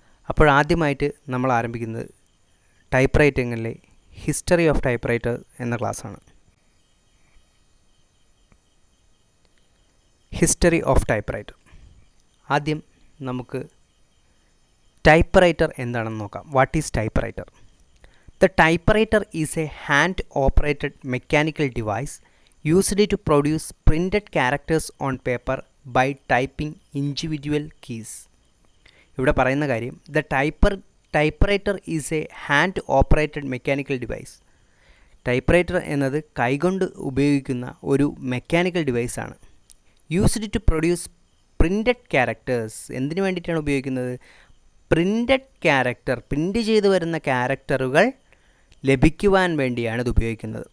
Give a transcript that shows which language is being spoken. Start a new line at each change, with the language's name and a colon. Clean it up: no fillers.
Malayalam: അപ്പോൾ ആദ്യമായിട്ട് നമ്മൾ ആരംഭിക്കുന്നത് type റൈറ്റിങ്ങിലെ history of type writer എന്ന ക്ലാസ്സാണ്. History of type writer. ആദ്യം നമുക്ക് ടൈപ്പ് റൈറ്റർ എന്താണെന്ന് നോക്കാം.
English: What is typewriter? The typewriter is a hand-operated mechanical device used to produce printed characters on paper by typing individual keys.
Malayalam: ഇവിടെ പറയുന്ന കാര്യം,
English: the typewriter is a hand-operated mechanical device.
Malayalam: Typewriter എന്നത് കൈകൊണ്ട് ഉപയോഗിക്കുന്ന ഒരു mechanical ഡിവൈസാണ്.
English: Used to produce printed characters.
Malayalam: എന്തിനു വേണ്ടിയിട്ടാണ് ഉപയോഗിക്കുന്നത്? പ്രിൻറ്റഡ് ക്യാരക്ടർ, പ്രിൻറ്റ് ചെയ്ത് വരുന്ന ക്യാരക്ടറുകൾ ലഭിക്കുവാൻ വേണ്ടിയാണ് ഇത് ഉപയോഗിക്കുന്നത്.